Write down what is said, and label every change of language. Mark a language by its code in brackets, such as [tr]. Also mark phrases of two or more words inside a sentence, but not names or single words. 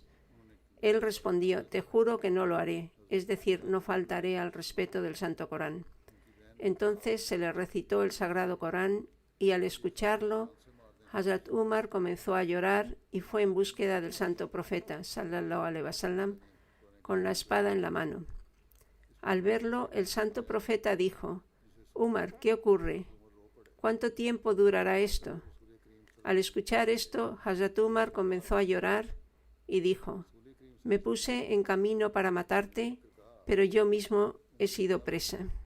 [es] Él respondió: te juro que no lo haré, es decir, no faltaré al respeto del Santo Corán. Entonces se le recitó el Sagrado Corán y al escucharlo, Hazrat Umar comenzó a llorar y fue en búsqueda del santo profeta, [ar] صلى الله عليه وسلم, [es] con la espada en la mano. Al verlo, el santo profeta dijo: Umar, ¿qué ocurre? ¿Cuánto tiempo durará esto? Al escuchar esto, Hazrat Umar comenzó a llorar y dijo: me puse en camino para matarte, pero yo mismo he sido presa.